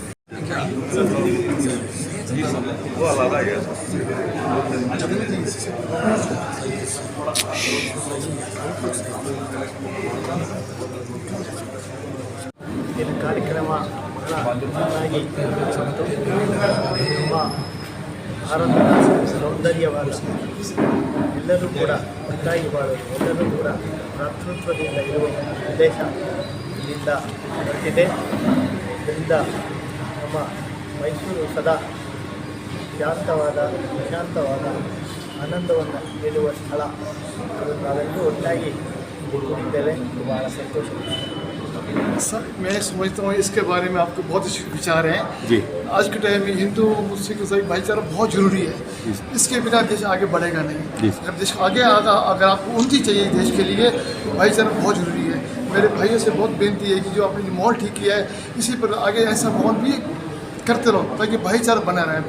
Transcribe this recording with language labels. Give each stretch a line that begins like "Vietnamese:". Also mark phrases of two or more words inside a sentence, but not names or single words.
Kannada: ಇದು ಕಾರ್ಯಕ್ರಮ ಬಹಳ ಚೆನ್ನಾಗಿ ನಮ್ಮ ಭಾರತದ ಸೌಂದರ್ಯವಾದ ಎಲ್ಲರೂ ಕೂಡ ಒಟ್ಟಾಗಿ ಬಾಳೋದು, ಎಲ್ಲರೂ ಕೂಡ ಭ್ರಾತೃತ್ವದಿಂದ ಇರುವ ಉದ್ದೇಶ ಇಲ್ಲಿಂದ ಹೊರಟಿದೆ. ಇದರಿಂದ ನಮ್ಮ ಮೈಸೂರು ಸದಾ ಶಾಂತವಾದ ಪ್ರಶಾಂತವಾದ ಆನಂದವನ್ನು ನೀಡುವ ಸ್ಥಳ. ಅದು ನಾವೆಲ್ಲರೂ ಒಟ್ಟಾಗಿ ಕೂಡಿದ್ದೇವೆ. ಬಹಳ ಸಂತೋಷ
Hindi: सर। मैं समझता हूँ इसके बारे में आपके बहुत अच्छे विचार हैं जी। आज के टाइम में हिंदू मुस्लिम ईसाई भाईचारा बहुत ज़रूरी है। इसके बिना देश आगे बढ़ेगा नहीं। अगर देश आगे आगा, अगर आपको उन्नति चाहिए देश के लिए, तो भाईचारा बहुत ज़रूरी है। मेरे भाइयों से बहुत बेनती है कि जो आपने माहौल ठीक किया है, इसी पर आगे ऐसा माहौल भी करते रहो ताकि भाईचारा बना रहे।